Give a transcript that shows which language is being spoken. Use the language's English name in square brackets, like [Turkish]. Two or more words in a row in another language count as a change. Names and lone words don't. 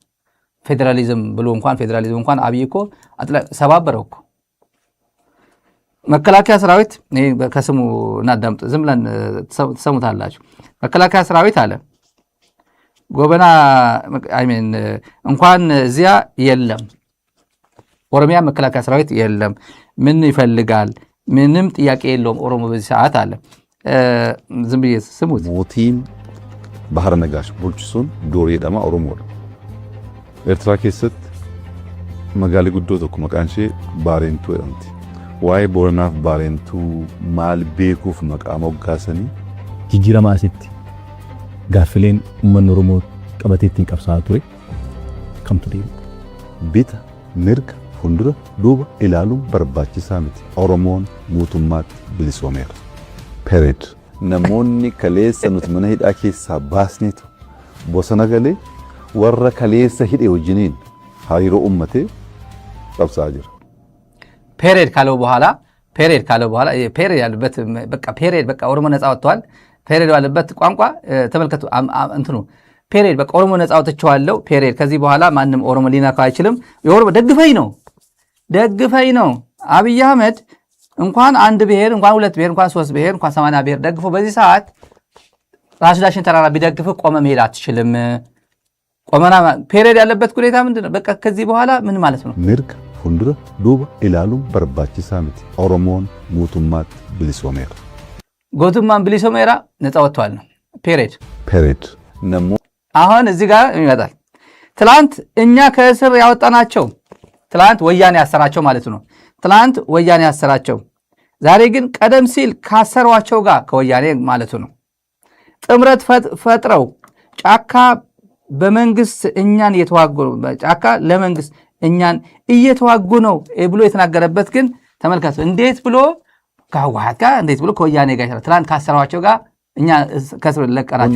[Amharic] ፌዴራሊዝም ብሎ እንኳን አብይ እኮ ሰባበረው እኮ። መከላከያ ሰራዊት ከስሙ እናዳምጥ፣ ዝም ብለን ትሰሙታላችሁ። መከላከያ ሰራዊት አለ ጎበና እንኳን እዚያ የለም፣ ኦሮሚያ መከላከያ ሰራዊት የለም። ምን ይፈልጋል? ምንም ጥያቄ የለውም ኦሮሞ በዚህ ሰዓት አለ። ዝም ብዬ ስሙት። [Oromo] Mootiin Bahre Nagaash bulchiisuun dorii dama Oromoo Eertiraa keessatti magaalii guddoo tokko maqaan ishee Baarentuu jedhamti. Waa'ee Booranaaf Baarentuu maal beekuuf maqaa moggaasanii jijjiirama asitti gaaffileen uummanni Oromoo qabatee ittiin qabsaa'aa ture kamtu deemu. Bita mirga fuuldura duuba ilaaluun barbaachisaa miti. Oromoon guutummaatti bilisoomeera. Period. Namoonni kaleessa nuti mana hidhaa keessaa baasneetu bosona galee warra kaleessa hidhe wajjiniin hariiroo ummatee qabsaa jira። [Amharic] ፔሬድ ካለው በኋላ ፔሬድ ያለበት በቃ ኦሮሞ ነፃ ወጥቷል። ፔሬድ ያለበት ቋንቋ ተመልከቱ። እንትኑ ፔሬድ በቃ ኦሮሞ ነፃ አውጥቼዋለሁ ፔሬድ ከዚህ በኋላ ማንም ኦሮሞ ሊነካው አይችልም የኦሮሞ ደግፈኝ ነው አብይ አህመድ እንኳን አንድ ብሔር እንኳን ሁለት ብሔር እንኳን ሶስት ብሔር እንኳን 80 ብሔር ደግፎ በዚህ ሰዓት ራስ ዳሽን ተራራ ቢደግፍ ቆመ መሄድ አትችልም ቆመና ፔሬድ ያለበት ሁኔታ ምንድነው በቃ ከዚህ በኋላ ምን ማለት ነው [Oromo] mirga fundura duuba ilaaluun barbaachisaa miti oromoon mootummaatti bilisoomeera guutummaan bilisoomeera [Amharic] ነፃ ወጥቷል ነው ፔሬድ ነሞ አሁን እዚህ ጋር ይመጣል ትላንት እኛ ከእስር ያወጣናቸው ትላንት ወያኔ ያሰራቸው ማለት ነው ትላንት ወያኔ ያሰራቸው ዛሬ ግን ቀደም ሲል ካሰሯቸው ጋር ከወያኔ ማለት ነው ጥምረት ፈጥረው ጫካ በመንግስት እኛን እየተዋጉ ጫካ ለመንግስት እኛን እየተዋጉ ነው ብሎ የተናገረበት ግን ተመልከቱ እንዴት ብሎ ከህወሓት ጋር እንዴት ብሎ ከወያኔ ጋር ትላንት ካሰሯቸው ጋር እኛ ከስር ለቀራቸው